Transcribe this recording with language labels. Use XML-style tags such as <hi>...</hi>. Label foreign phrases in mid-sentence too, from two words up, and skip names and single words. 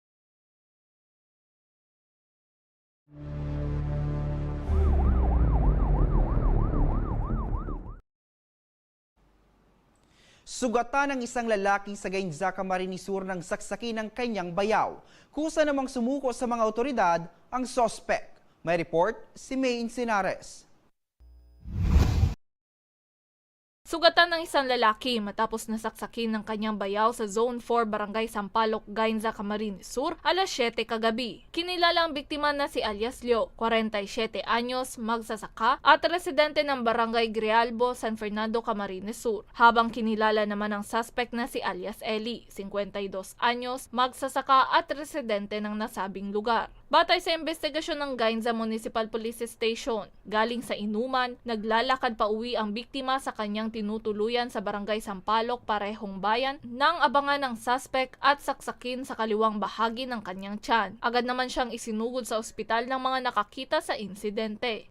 <tl>Sugatan ng isang lalaki sa Gainza, Camarines Sur ng saksaki ng kanyang bayaw. Kusa namang sumuko sa mga otoridad ang sospek. May report si May Insinares. Sugatan ng isang lalaki matapos nasaksakin ng kanyang bayaw sa Zone 4 Barangay Sampaloc, Gainza, Camarines Sur, alas 7 kagabi. Kinilala ang biktima na si alias Leo, 47 anyos, magsasaka at residente ng Barangay Grialbo, San Fernando, Camarines Sur. Habang kinilala naman ang suspect na si alias Eli, 52 anyos, magsasaka at residente ng nasabing lugar. Batay sa investigasyon ng Gainza Municipal Police Station, galing sa inuman, naglalakad pa uwi ang biktima sa kanyang tinutuluyan sa Barangay Sampaloc, parehong bayan, nang abangan ng suspect at saksakin sa kaliwang bahagi ng kanyang tiyan. Agad naman siyang isinugod sa ospital ng mga nakakita sa insidente.</tl>